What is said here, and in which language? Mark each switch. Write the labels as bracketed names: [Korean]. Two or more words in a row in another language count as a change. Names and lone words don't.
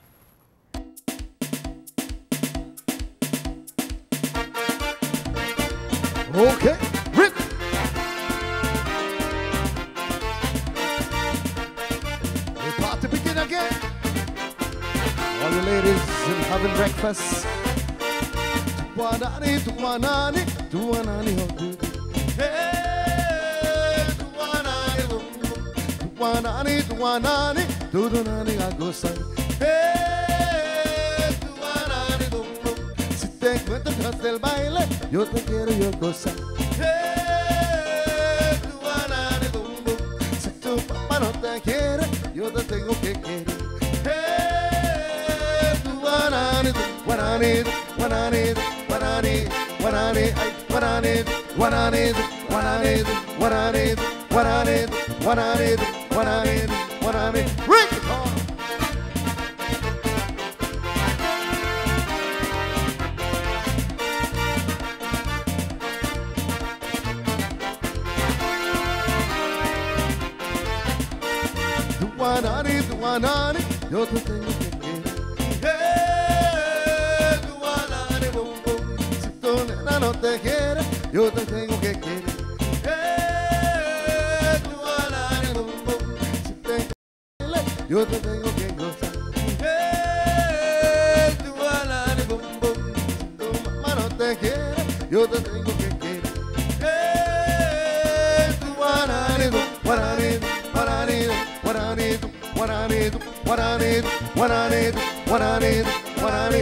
[English] Okay, Rick. The party begin again. All you ladies and having breakfast. Tuanani, tuanani, tuanani, oh, hey, tuanani, Duanani, duanani, dudunani [Spanish] a gozar. Hey, duanani, dum, dum. Si te encuentro tras del baile, yo te quiero yo gozar. Hey, duanani, dum, dum. Si tu papá no te quiere, yo te tengo que querer. Hey, duanani, duanani, duanani, duanani, duanani, ay, duanani, duanani, duanani, duanani, duanani, duanani, duanani, duanani. [English] Break it on. Duanani, duanani, [Spanish] yo te tengo que querer. Hey, duanani, bum, bum. Si tu nena no te quiere, yo te tengo que querer. Hey, duanani, bum, bum. Si te quiere, yo te tengo que gozar. Hey, duanani, bum, bum. Si tu mamá no te quiere, yo te tengo que querer. Hey, duanani, bum, duanani, duanani, duanani, duanani, duanani, duanani, duanani, duanani.